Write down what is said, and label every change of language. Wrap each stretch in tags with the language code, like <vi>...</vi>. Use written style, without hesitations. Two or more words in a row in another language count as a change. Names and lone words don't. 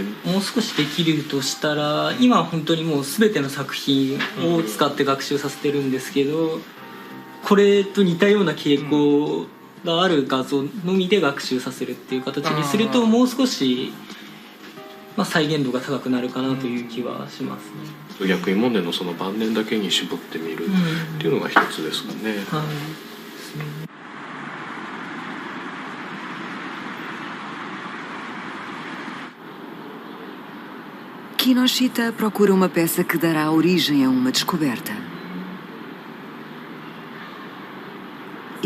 <ja>もう少しできるとしたら、今は本当にもう全ての作品を使って学習させてるんですけど、これと似たような傾向がある画像のみで学習させるっていう形にすると、もう少し再現度が高くなるかなという気はしますね。逆にモネのその晩年だけに絞ってみるっていうのが一つですかね。</ja> <pt>Kinoshita procura uma peça que dará origem a uma descoberta.</pt>